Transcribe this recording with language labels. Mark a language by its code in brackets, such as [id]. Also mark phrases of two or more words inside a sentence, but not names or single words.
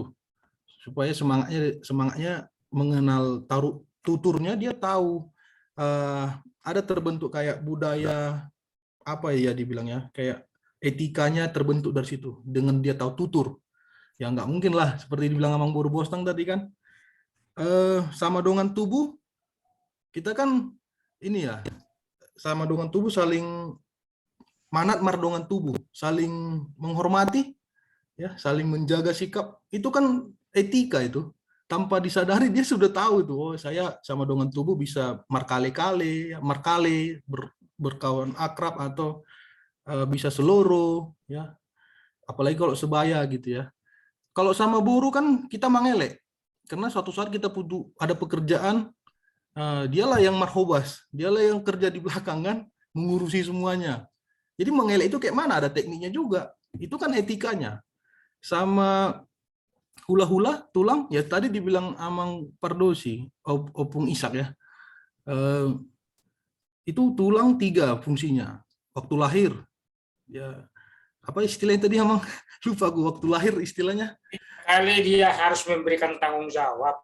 [id] Supaya semangatnya mengenal tuturnya, dia tahu ada terbentuk kayak budaya apa ya dibilangnya, kayak etikanya terbentuk dari situ dengan dia tahu tutur. Ya nggak mungkin lah seperti dibilang Amang Boru Bostang tadi kan, sama dengan tubuh kita kan ini ya, sama dengan tubuh saling [bbc] manat mardongan tubuh, [id] saling menghormati ya, saling menjaga sikap, itu kan etika itu. Tanpa disadari dia sudah tahu itu, oh saya sama dengan tubuh bisa markale-kale, berkawan akrab atau bisa seloro ya, apalagi kalau sebaya gitu ya. Kalau sama buruh kan kita mangelek karena suatu saat kita butuh ada pekerjaan, dialah yang marhobas, dialah yang kerja di belakang kan, mengurusi semuanya. Jadi mengelek itu kayak mana, ada tekniknya juga, itu kan etikanya. Sama hula-hula tulang ya, tadi dibilang Amang Pardosi, Opung Isak ya, itu tulang 3 fungsinya waktu lahir ya. Apa istilahnya tadi Amang? Lupa gue, waktu lahir istilahnya. Kali dia harus memberikan tanggung jawab.